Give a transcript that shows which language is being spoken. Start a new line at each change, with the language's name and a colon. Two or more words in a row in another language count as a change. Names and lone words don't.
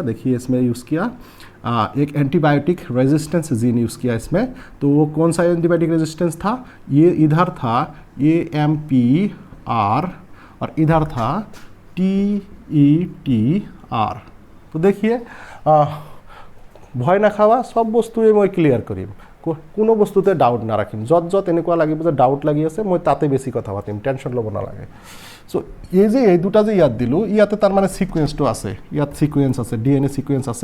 Hindi: देखिए इसमें यूज़ किया एक
English: antibiotic resistance gene
Hindi: यूज़ किया इसमें। तो वो कौन सा
English: antibiotic resistance
Hindi: था? ये इधर था AMPR और इधर था TETR। तो देखिए
Assamese: ভয় নাখাবা, সব বস্তুৱে মই ক্লিয়াৰ কৰিম, কোনো বস্তুতে ডাউট নাৰাখিম। য'ত য'ত এনেকুৱা লাগিব যে ডাউট লাগি আছে মই তাতে বেছি কথা পাতিম, টেনশ্যন ল'ব নালাগে। চ' এই যে এই দুটা যে ইয়াত দিলোঁ, ইয়াতে তাৰ মানে ছিকুৱেঞ্চটো আছে, ইয়াত ছিকুৱেঞ্চ আছে,
English: DNA sequence
Assamese: আছে।